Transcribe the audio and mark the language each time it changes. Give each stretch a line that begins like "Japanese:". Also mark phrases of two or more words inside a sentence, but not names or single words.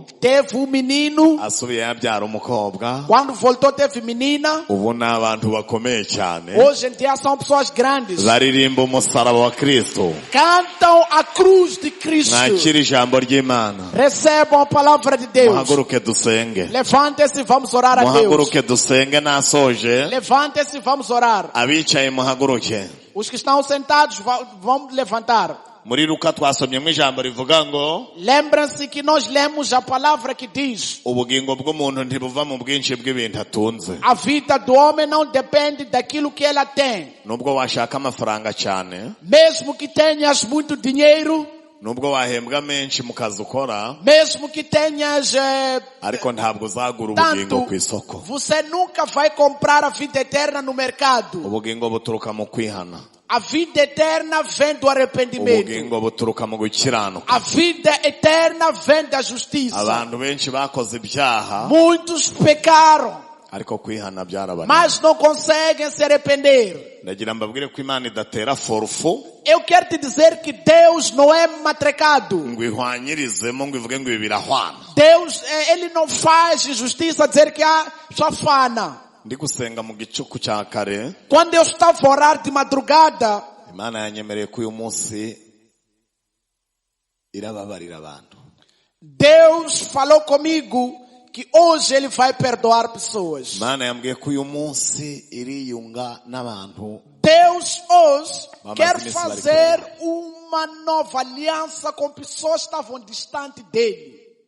Portuguese: Teve um menino.
Kinyarwanda: Asubiye yabyara umukobwa.
Portuguese: Quando voltou teve menina.
Kinyarwanda: Ubu ni abantu bakomeye cyane.
Portuguese: Hoje em dia são pessoas grandes.
Kinyarwanda: Baririmba umusaraba wa Kristo.
Portuguese: Cantam a cruz de Cristo.
Kinyarwanda: Mwakira ijambo ry'Imana.
Portuguese: Recebam a palavra de Deus.
Kinyarwanda: Muhaguruke dusenge.
Portuguese: Levante-se e vamos orar a Deus.
Kinyarwanda: Muhaguruke dusenge nasoje.
Portuguese: Levante-se e vamos orar.
Kinyarwanda: Abicaye muhaguruke.
Portuguese: Os que estão sentados vão levantar.
Kinyarwanda: Muri Luka twasomyemo ijambo rivuga ngo
Portuguese: Lembrem-se que nós lemos a palavra que diz:
Kinyarwanda: ubugingo bw'umuntu ntibuva mu bwinshi bw'ibintu atunze.
Portuguese: a vida do homem não depende daquilo que ela tem.
Kinyarwanda: Nubwo washaka amafaranga cyane,
Portuguese: Mesmo que tenhas muito dinheiro,
Kinyarwanda: nubwo wahembwa menshi mu kazi ukora,
Portuguese: mesmo que tenhas
Kinyarwanda: ariko ntabwo uzagura ubugingo
Portuguese: tanto,
Kinyarwanda: ku isoko.
Portuguese: você nunca vai comprar a vida eterna no mercado.
Kinyarwanda: Ubugingo buturuka mu kwihana.
Portuguese: A vida eterna vem do arrependimento.
Kinyarwanda: Ubugingo buturuka mu gukiranuka.
Portuguese: A vida eterna vem da justiça.
Kinyarwanda: Abantu benshi bakoze ibyaha,
Portuguese: Muitos pecaram,
Kinyarwanda: ariko kwihana byarabananiye.
Portuguese: mas não conseguem se arrepender.
Kinyarwanda: Ndagira mbabwire ko Imana idatera forfo
Portuguese: Eu quero te dizer que Deus não é matrecado.
Kinyarwanda: ngo ihwanyirizemo ngo ivuge ngo ibi birahwana.
Portuguese: Deus, Ele não faz justiça dizer que só fana.
Kinyarwanda: Ndi gusenga mu gicuku cya kare,
Portuguese: Quando eu estava a orar de madrugada,
Kinyarwanda: Imana yanyemereye ko uyu munsi irababarira abantu.
Portuguese: Deus falou comigo que hoje Ele vai perdoar pessoas.
Kinyarwanda: Imana yambwiye ko uyu munsi iriyunga n'abantu.
Portuguese: Deus hoje Vamos quer começar fazer uma nova aliança com pessoas que estavam distantes dele.